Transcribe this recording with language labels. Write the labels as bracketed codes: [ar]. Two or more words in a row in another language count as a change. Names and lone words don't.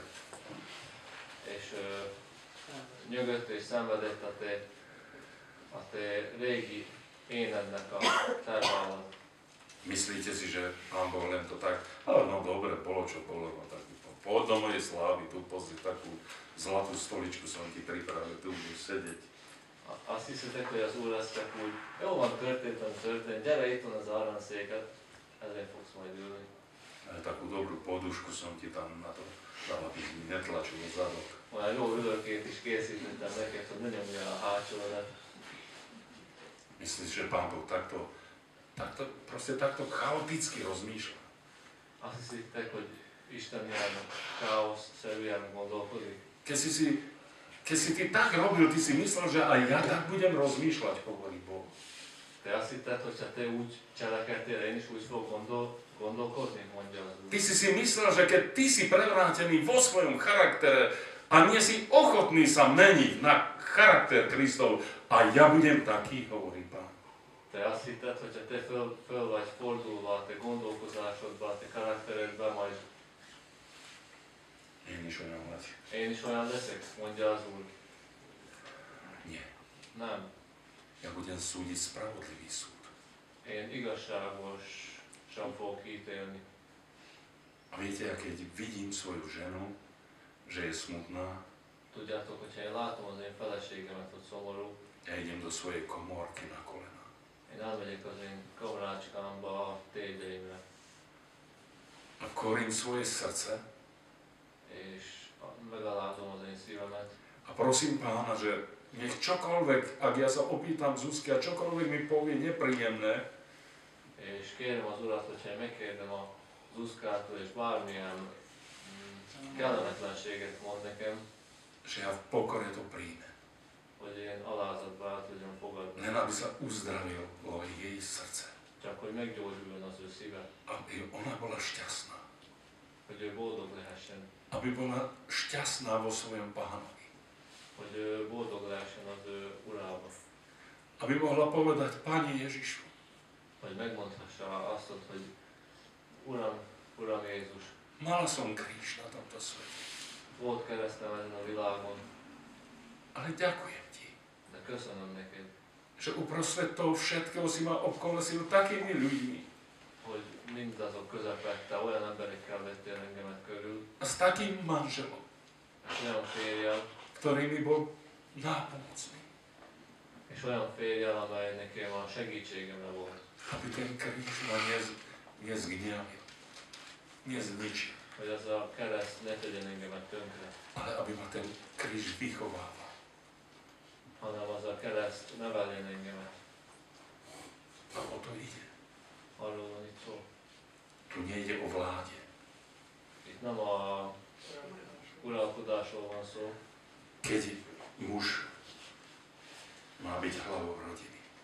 [hu] És nyögött és szenvedett a te régi énednek a terve alatt. [sk] Myslíte si, že Pán Boh len to tak, ale no dobre, bolo čo bolo, no tak poď do mojej slávy, tu pozri takú zlatú stoličku som ti pripravil, tu budeš sedieť. [hu] Azt hiszitek, hogy az Úr lesz csak úgy, jó van, történt, gyere, itt van az aranyszéket, ezért fogsz majd ülni. [sk] Takú dobrú podušku som ti tam na to dal, aby mi netlačil zadok. [hu] Olyan jó ülőkét is készítettem neked, hogy ne nyomja a hátsódat. [sk] Myslíš, že Pán Boh takto chaoticky rozmýšľa? [hu] Azt hiszitek, hogy Isten ilyen káoszszerűen gondolkodik? [sk] Keď si ty tak robil, ty si myslel, že aj ja tak budem rozmýšľať, hovorí Boh. [hu] Te azt hitted, hogyha te úgy cselekedtél, én is úgy fogok gondolkodni, mondja az Úr. [sk] Ty si myslel, že keď ty si prevrátený vo svojom charaktere a nie si ochotný sa meniť na charakter Kristov, a ja budem taký, hovorí Pán. [hu] Te azt hitted, hogyha te föl vagy fordulva a te gondolkozásodba, a te karakteredbe, majd Én is olyan lesz. én is olyan leszek, mondja az Úr. [sk] Nie. [hu] Nem. [sk] Ja budem súdiť spravodlivý súd. [hu] Én igazságosan fogok ítélni. [sk] A viete, keď vidím svoju ženu, že je smutná, [hu] Tudjátok, hogyha én látom az én feleségemet, hogy szomorú, [sk] ja idem do svojej komórky na kolena. [hu] én elmegyek az én kamrácskámba a tégdeimre, [sk] A korím svoje srdce [hu] és megalázom az én szívemet, [sk] a prosím Pána, že nech čokoľvek, ak ja sa opýtam Zuzky a čokoľvek mi povie nepríjemné, [hu] és kérem az Urat, hogyha én megkérdem a Zuzkától, és bármilyen kellemetlenséget mond nekem, [sk] že ja v pokore to príjmem. [hu] hogy én alázatba el tudjam fogadni, [sk] Len aby sa uzdravilo jej srdce. [hu] csak hogy meggyógyuljon az ő szíve, [sk] Aby ona bola šťastná. [hu] hogy ő boldog lehessen, [sk] Aby bola šťastná vo svojom Pánovi. [hu] hogy ő boldog lehessen az ő Urában, [sk] Aby mohla povedať, Pane Ježišu, [hu] hogy megmondhassa azt, hogy Uram Jézus, [sk] mala som kríž na tomto svete, [hu] volt keresztem ezen a világon, [sk] ale ďakujem Ti, [hu] de köszönöm neked, [sk] že uprostred toho všetkého si ma obkolesil takými ľuďmi [hu] hogy mindazok közepette olyan emberekkel vettél engemet körül, [sk] a s takým manželom, [hu] és olyan férjel, [sk] ktorý mi bol nápomocný. [hu] és olyan férjel, amely nekem a segítségemre volt. [sk] Aby ten kríž ma nezgniavil, nezničil. [hu] hogy az a kereszt ne tegyen engemet tönkre, [sk] ale aby ma ten kríž vychovával. [hu] hanem az a kereszt neveljen engemet. [sk] A o to ide. [hu] Arról van itt szó. [sk] Tu nejde o vláde. [hu] Itt nem a uralkodásról van szó, [sk] Keď muž má byť hlavou rodiny.